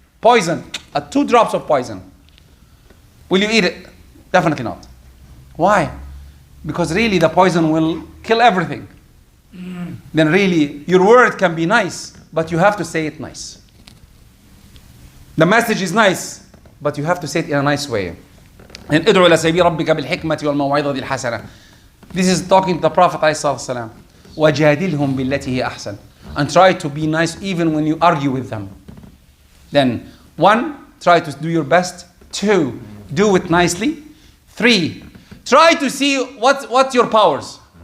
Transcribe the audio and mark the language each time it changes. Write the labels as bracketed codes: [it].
[en] Poison. 2 drops of poison. Will you eat it? Definitely not. Why? Because really the poison will kill everything. Then really your word can be nice, but you have to say it nice. The message is nice, but you have to say it in a nice way. [ar] And ادعو إلى سبيل ربك بالحكمة والموعظة الحسنة. [en] This is talking to the Prophet ﷺ. [ar] وجادلهم بالتي هي أحسن. [en] And try to be nice even when you argue with them. Then 1, try to do your best. 2, do it nicely. 3, try to see what's your powers.